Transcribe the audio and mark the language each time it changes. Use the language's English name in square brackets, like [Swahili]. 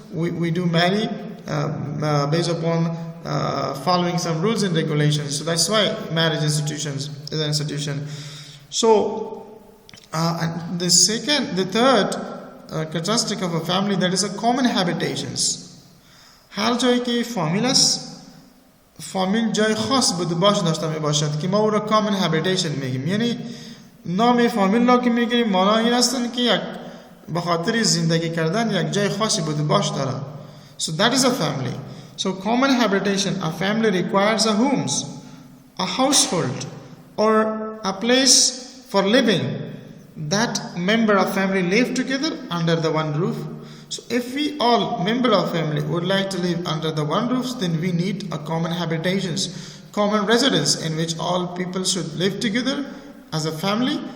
[English] We do marry based upon following some rules and regulations. So that's why marriage is an institution. So and the third characteristic of a family, that is a common habitations. [Persian] هر جایی که فامیل است، فامیل جای خاص بوده داشته می باشد که ما او را common habitation میگیم. یعنی نام فامیل را که میگیم مانا این هستند که یک به خاطر زندگی کردن یک جای خاصی بوده داره. [English] So that is a family. So common habitation, a family requires a homes, a household, or a place for living. That member of family live together under the one roof. So if we all member of family would like to live under the one roof, then we need a common habitations, common residence in which all people should live together as a family.